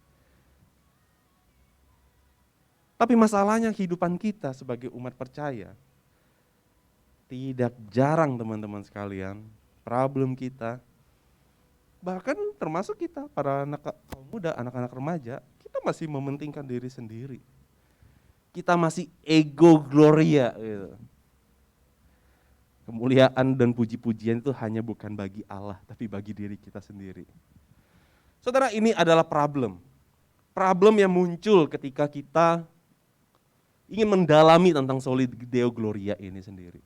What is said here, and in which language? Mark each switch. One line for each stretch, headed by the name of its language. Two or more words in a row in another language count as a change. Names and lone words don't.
Indonesian: Tapi masalahnya kehidupan kita sebagai umat percaya, tidak jarang teman-teman sekalian, problem kita Bahkan termasuk kita, para anak kaum muda, anak-anak remaja, kita masih mementingkan diri sendiri. Kita masih
Latin: ego gloria
Indonesian: gitu. Kemuliaan dan puji-pujian itu hanya bukan bagi Allah, tapi bagi diri kita sendiri. Saudara, ini adalah problem. Problem yang muncul ketika kita ingin mendalami tentang
Latin: soli Deo Gloria
Indonesian: ini sendiri.